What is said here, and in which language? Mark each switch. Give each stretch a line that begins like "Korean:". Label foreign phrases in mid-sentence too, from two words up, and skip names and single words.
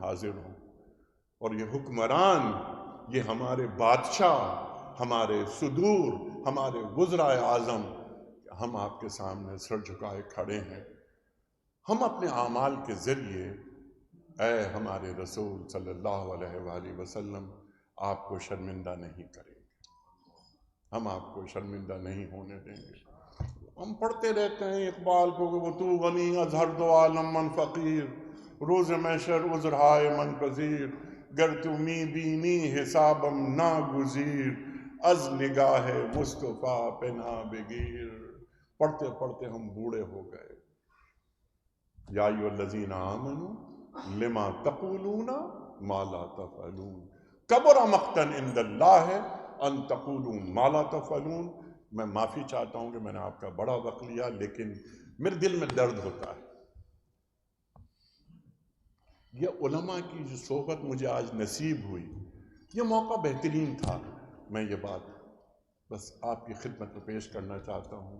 Urdu: حاضر ہوں، اور یہ حکمران، یہ ہمارے بادشاہ، ہمارے صدور، ہمارے وزرائے اعظم، ہم آپ کے سامنے سر جھکائے کھڑے ہیں، ہم اپنے اعمال کے ذریعے اے ہمارے رسول
Arabic: صلی اللہ علیہ وآلہ وسلم
Urdu: آپ کو شرمندہ نہیں کریں گے، ہم آپ کو شرمندہ نہیں ہونے دیں گے. ہم پڑھتے رہتے ہیں اقبال کو کہ
Persian: وہ تو غنی از ہر دو عالم من فقیر، روز محشر عذرہائے من پذیر، گر تو می بینی حسابم ناگزیر، از نگاہ مصطفیٰ پہ نا بگیر.
Urdu: پڑھتے پڑھتے ہم بوڑھے ہو گئے.
Arabic: یا ایھا الذین آمنوا لما تقولون ما لا تفعلون کبر مقتا عند اللہ ان تقولوا ما لا تفعلون.
Urdu: میں معافی چاہتا ہوں کہ میں نے آپ کا بڑا وقت لیا، لیکن میرے دل میں درد ہوتا ہے. یہ علماء کی جو صحبت مجھے آج نصیب ہوئی، یہ موقع بہترین تھا. میں یہ بات بس آپ کی خدمت میں پیش کرنا چاہتا ہوں.